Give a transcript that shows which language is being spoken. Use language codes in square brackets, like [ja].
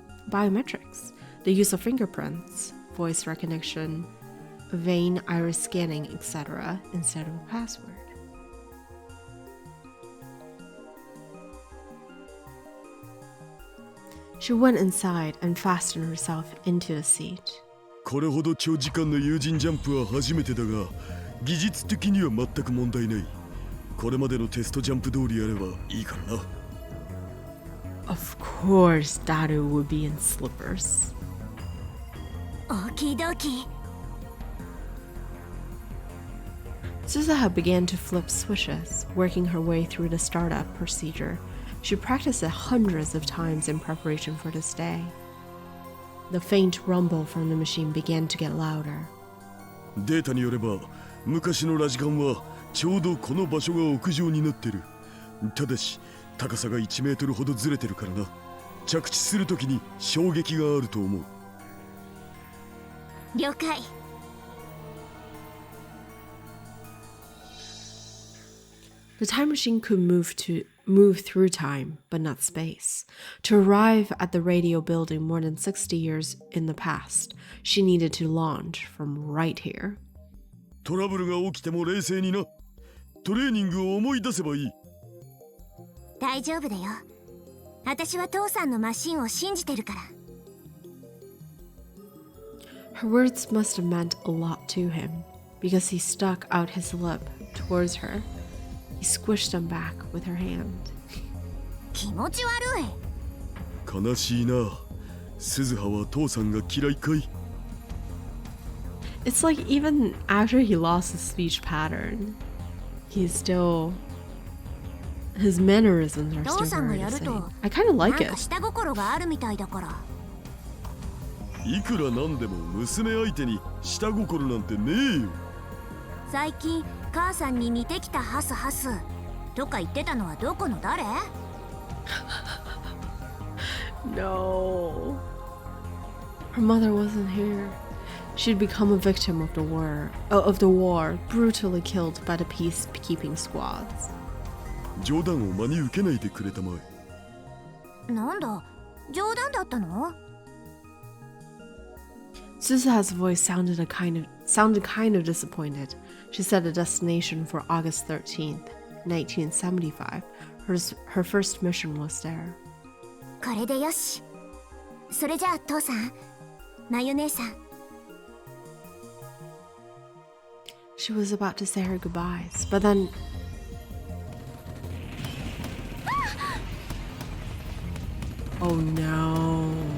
[en] Biometrics, the use of fingerprints, voice recognition, vein iris scanning, etc. instead of a password. She went inside and fastened herself into the seat. [ja] これほど長時間の有人ジャンプは初めてだが、技術的には全く問題ない。これまでのテストジャンプ通りやればいいからな。 [en] Of course, Daru would be in slippers. Okie dokie. Suzuha began to flip switches, working her way through the startup procedure. She practiced it hundreds of times in preparation for this day. The faint rumble from the machine began to get louder. [ja] データによれば、昔のラジカンはちょうどこの場所が屋上になってる。ただし、高さが1メートルほどずれてるからな。着地するときに衝撃があると思う。了解。 [en] The time machine could move through time, but not space. To arrive at the radio building more than 60 years in the past, she needed to launch from right here. [ja] トラブルが起きても冷静にな。トレーニングを思い出せばいい。大丈夫だよ。私は父さんのマシンを信じてるから。 [en] Her words must have meant a lot to him, because he stuck out his lip towards her. He squished them back with her hand. [ja] 気持ち悪い。悲しいな。鈴葉は父さんが嫌いかい。 [en] It's like even after he lost his speech pattern, his mannerisms are still very the same. I kind of like it. [ja] 下心があるみたいだから。いくらなんでも娘相手に下心なんてねえよ。最近母さんに似てきたハスハスとか言ってたのはどこの誰？ [en] No. Her mother wasn't here. She'd become a victim of the war, brutally killed by the peacekeeping squads. [ja] 冗談を真に受けないでくれたまえ。なんだ、冗談だったの？ [en] Suzuha's voice sounded kind of disappointed. She set a destination for August 13th, 1975. Her first mission was there. [ja] これでよし。それじゃあ父さん、マユ姉さん。 [en] She was about to say her goodbyes, but then... Oh no.